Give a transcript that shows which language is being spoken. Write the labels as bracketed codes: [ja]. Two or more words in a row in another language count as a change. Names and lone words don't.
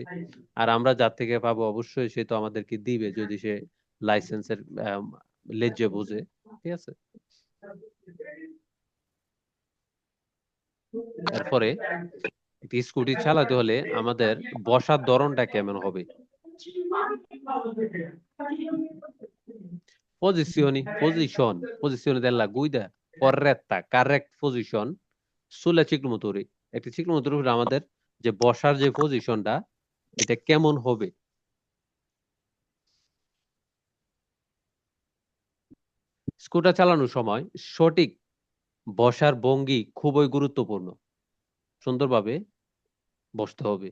[bn] আর আমরা যার থেকে পাবো অবশ্যই সে তো আমাদেরকে দিবে, যদি সে লাইসেন্সের লেজ্জে বোঝে। ঠিক আছে, এরপরে একটি স্কুটি চালাতে হলে আমাদের বসার ধরনটা কেমন হবে? [it] Posizione della guida corretta, [en] correct position [it] sulla ciclomotori. [bn] একটি ciclomotor উপরে আমাদের যে বসার যে পজিশনটা, এটা কেমন হবে? স্কুটার চালানোর সময় সঠিক বসার ভঙ্গি খুবই গুরুত্বপূর্ণ। সুন্দরভাবে বসতে হবে।